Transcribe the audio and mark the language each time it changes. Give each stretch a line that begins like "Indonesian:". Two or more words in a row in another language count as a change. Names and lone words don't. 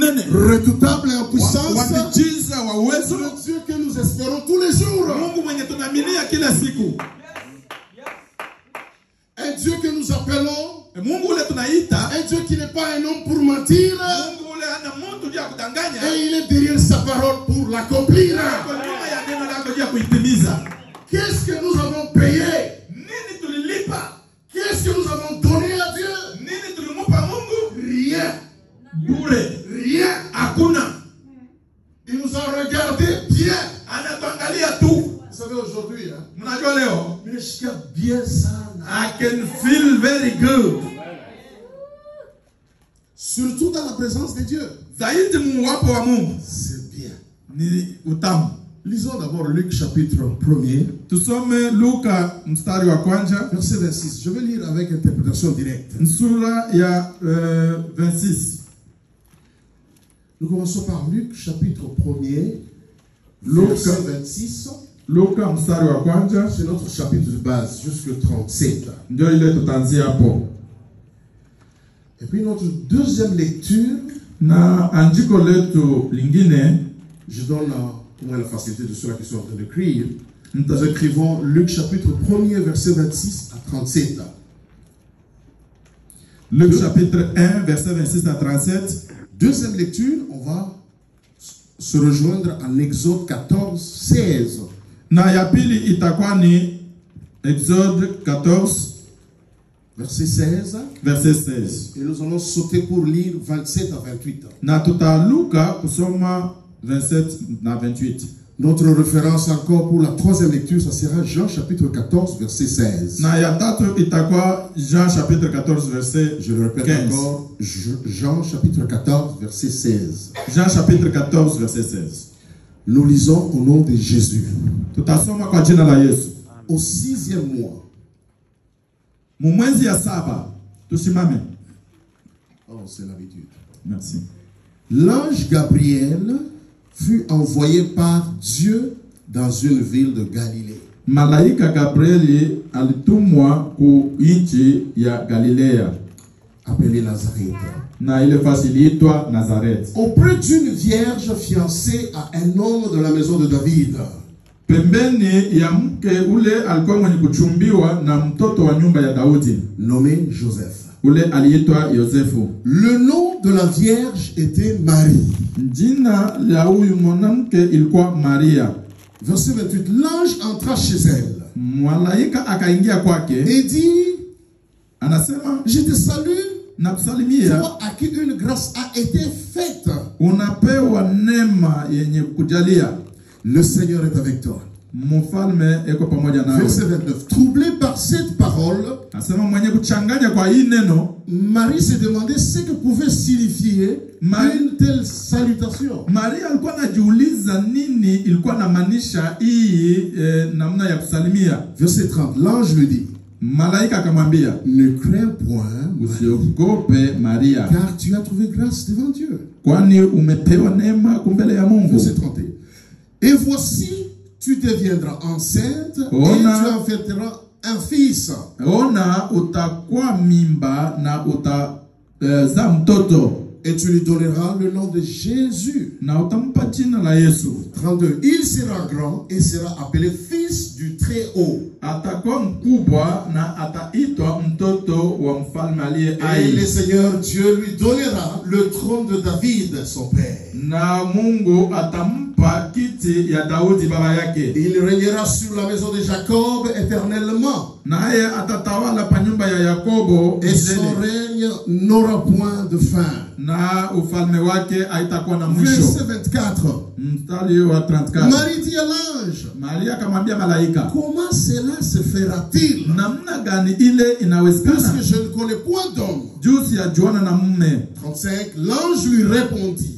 French: redoutable et en puissance,
Swahili: wamiujiza wa uwezo,
French: le Dieu que nous espérons tous les jours,
Swahili: Mungu mwenye tunaaminia kila siku,
French: un Dieu que nous appelons,
Swahili: Mungu ule tunaita,
French: un Dieu qui n'est pas un homme pour mentir,
Swahili: Mungu ule hana mtu juu ya kudanganya,
French: et il est derrière sa parole pour l'accomplir.
Swahili: kwa nyuma ya neno lako juu ya kuitimiza.
French: Qu'est-ce que nous avons payé?
Swahili: Nini tulilipa?
French: Qu'est-ce que nous avons donné à Dieu?
Swahili: Nini tulimupa Mungu?
French: Rien.
Swahili: Bure.
French: Rien.
Swahili: Hakuna.
French: Il nous a regardé bien.
Swahili: Anatuangalia tu.
French: Vous savez aujourd'hui, hein?
Swahili: Mnajua leo, Nimesikia bien sana.
English: I can feel very good.
French: Surtout dans la présence de Dieu.
Swahili: Zaidi muwapo wa Mungu.
French: C'est bien.
Swahili: Ni utamu.
French: Lisons d'abord Luc chapitre 1er.
Swahili: Tusome Luka mstari wa kwanza.
French: Verset 26. Je vais lire avec interprétation directe.
Swahili: Sura ya 26.
French: Nous commençons par Luc chapitre 1er. Luc Verset 26.
Swahili: Luka mstari wa kwanza.
French: C'est notre chapitre de base jusqu'à 37.
Swahili: Ndio ile tutaanzia hapo.
French: Et puis notre deuxième lecture.
Swahili: Na andiko letu lingine,
French: Je donne au moins la facilité de ceux qui sont en train d'écrire. Nous écrivons Luc chapitre 1er verset 26 à 37. Luc chapitre 1 verset 26 à 37. Deuxième lecture, on va se rejoindre en Exode 14, 16.
Swahili: Na ya pili itakuwa ni Exode 14
French: Verset 16. verset 16. Et nous allons sauter pour lire 27 à 28.
Swahili: Na tutaluka kusoma 27 na 28.
French: Notre référence encore pour la troisième lecture, ça sera Jean chapitre 14, verset 16.
Swahili: Na ya tatu itakuwa Jean chapitre 14 verset
French: Je le répète 15. encore, Jean chapitre 14, verset 16. Jean chapitre 14 verset 16. Nous lisons au nom de Jésus.
Swahili: Tutasoma kwa jina la Yesu.
French: Au 6e mois.
Swahili: Mwezi ya saba. Tusimame.
French: Oh, c'est l'habitude. Merci. L'ange Gabriel fut envoyé par Dieu dans une ville de Galilée.
Swahili: Malaika Gabrieli alitumwa ku nchi ya Galilea,
French: Appelée Nazareth.
Swahili: na ile fasi iliitwa Nazareth,
French: Auprès d'une vierge fiancée à un homme de la maison de David.
Swahili: pembeni ya mke ule alikuwa mwenye kuchumbiwa na mtoto wa nyumba ya Daudi,
French: Nommé Joseph.
Swahili: ule aliitwa Yosefu.
French: Le nom de la vierge était Marie.
Swahili: Jina la huyu mwanamke ilikuwa Maria.
French: Verset 28. L'ange entra chez elle
Swahili: Malaika akaingia kwake,
French: et dit,
Swahili: anasema,
French: je te salue,
Swahili: nakusalimia,
French: toi à qui une grâce a été faite.
Swahili: unapewa neema yenye kujalia,
French: Le Seigneur est avec toi.
Swahili: mfalme eko pamoja nawe.
French: Verset 29. Troublé par cette parole,
Swahili: Asema mwenye kuchanganya kwa hii neno,
French: Marie se demandait ce que pouvait signifier une telle salutation.
Swahili: Maria alikuwa anajiuliza nini ilikuwa inamaanisha hii namna ya kusalimia.
French: Verset 30. L'ange lui dit,
Swahili: Malaika akamwambia,
French: ne crains point,
Swahili: usiogope Maria,
French: car tu as trouvé grâce devant Dieu.
Swahili: kwani umepewa neema kumbele ya Mungu.
French: Verset 31. Et voici, tu deviendras enceinte et tu enfanteras un fils.
Swahili: Ona utakuwa mimba na utazaa mtoto,
French: Et tu lui donneras le nom de Jésus.
Swahili: na utampa jina la Yesu.
French: 32. Il sera grand et sera appelé fils du Très-Haut.
Swahili: Atakuwa mkubwa na ataitwa mtoto wa mfalme aliye
French: Et le
Swahili: hai,
French: Seigneur Dieu lui donnera le trône de David, son père.
Swahili: na Mungu atampa kiti ya Daudi baba yake,
French: Il régnera sur la maison de Jacob éternellement.
Swahili: naye atatawala pa nyumba ya Yakobo
French: Et son
Swahili: milele,
French: règne n'aura point de fin.
Swahili: na ufalme wake haitakuwa na mwisho.
French: Verset 24.
Swahili: Mstari wa 34.
French: Marie dit à l'ange,
Swahili: Maria akamwambia malaika,
French: comment cela se fera-t-il?
Swahili: namna gani ile
French: Parce
Swahili: inawezekana
French: que je ne connais point d'homme.
Swahili: juu siyajuana na mume?
French: 35. L'ange lui répondit,